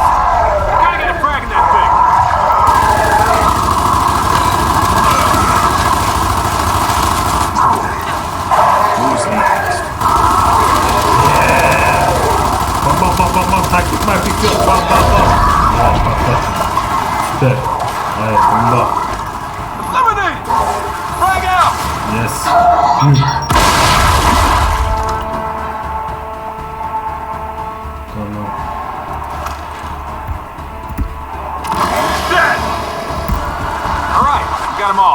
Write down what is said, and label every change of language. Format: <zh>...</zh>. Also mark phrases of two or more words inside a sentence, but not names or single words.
<en>Gotta get a frag in that thing. Who's next?</en> <tr>Bam bam bam bam bam, taktik maktik yok. Bam bam bam. Ya patlat. Süper. Hayır bunda.</tr> <en>Eliminate! Frag out! Yes. Tamam. Dead! Alright, we got them all.</en>